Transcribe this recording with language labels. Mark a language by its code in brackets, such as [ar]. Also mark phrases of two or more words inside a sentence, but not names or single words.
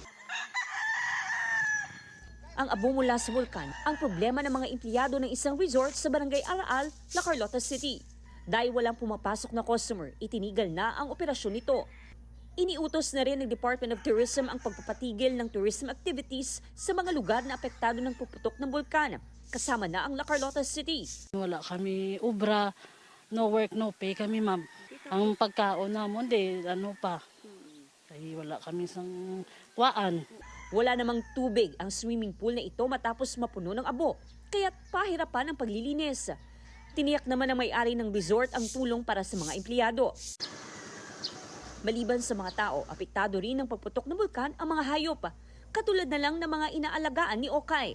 [tl] Ang abo mula sa bulkan, ang problema ng mga empleyado ng isang resort sa Barangay Araal, La Carlota City. Dahil walang pumapasok na customer, itinigil na ang operasyon nito. Iniutos na rin ng Department of Tourism ang pagpapatigil ng [en] tourism activities [tl] sa mga lugar na apektado ng puputok ng bulkan, kasama na ang La Carlota City. [hil] Wala kami ubra, [en] no work, no pay [hil] kami, ma'am. Ang pagkaon namon, ano pa, ay wala kami sang kuwaan. [tl] Wala namang tubig ang [en] swimming pool [tl] na ito matapos mapuno ng abo, kaya't pahirapan ang paglilinis. Tiniyak naman ng may-ari ng resort ang tulong para sa mga empleyado. Maliban sa mga tao, apektado rin ng pagputok ng bulkan ang mga hayop, katulad na lang ng mga inaalagaan ni Okay.